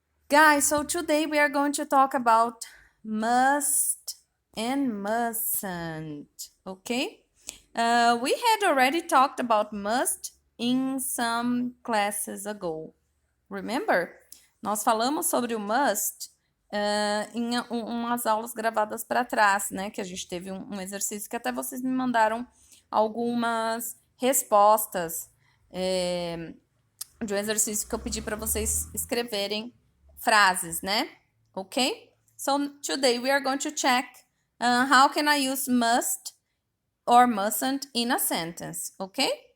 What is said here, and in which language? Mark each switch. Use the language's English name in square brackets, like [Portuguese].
[English] Guys, so today we are going to talk about must and mustn't, okay? We had already talked about must in some classes ago. Remember? [Portuguese] Nós falamos sobre o must em umas aulas gravadas para trás, né? Que a gente teve um exercício que até vocês me mandaram algumas respostas de um exercício que eu pedi para vocês escreverem frases, né? [English] Ok? So today we are going to check how can I use must or mustn't in a sentence, okay?